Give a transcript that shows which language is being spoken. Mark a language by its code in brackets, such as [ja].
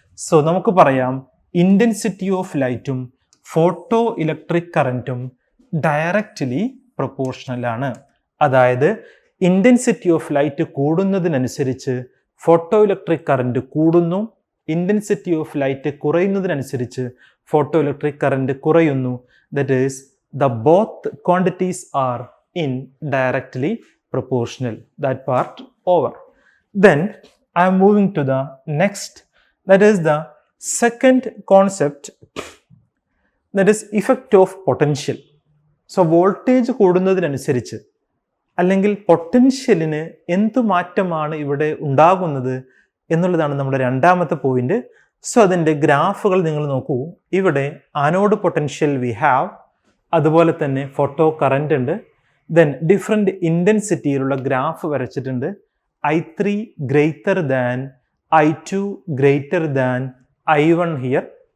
[ml] So നമുക്ക് പറയാം, intensity of ലൈറ്റും ഫോട്ടോ ഇലക്ട്രിക് കറൻറ്റും ഡയറക്റ്റ്ലി പ്രൊപ്പോർഷണൽ ആണ്. അതായത് ഇൻറ്റൻസിറ്റി ഓഫ് ലൈറ്റ് കൂടുന്നതിനനുസരിച്ച് ഫോട്ടോ ഇലക്ട്രിക് കറൻറ്റ് കൂടുന്നു, intensity of light കുറയുന്നതിനനുസരിച്ച് photo electric current കുറയുന്നു. [en] That is the both quantities are indirectly proportional. That part over. Then I am moving to the next, that is the second concept, that is effect of potential. [ml] So voltage കൂടുന്നതിനനുസരിച്ച് അല്ലെങ്കിൽ പൊട്ടൻഷ്യലിന് എന്ത് മാറ്റമാണ് ഇവിടെ ഉണ്ടാകുന്നത് എന്നുള്ളതാണ് നമ്മുടെ രണ്ടാമത്തെ പോയിന്റ്. സോ അതിൻ്റെ ഗ്രാഫുകൾ നിങ്ങൾ നോക്കൂ. ഇവിടെ ആനോഡ് പൊട്ടൻഷ്യൽ വി ഹാവ്, അതുപോലെ തന്നെ ഫോട്ടോ കറന്റ് ഉണ്ട്. ദെൻ ഡിഫറെൻ്റ് ഇൻറ്റൻസിറ്റിയിലുള്ള ഗ്രാഫ് വരച്ചിട്ടുണ്ട്. [en] I3 greater than I2 greater than I1 here.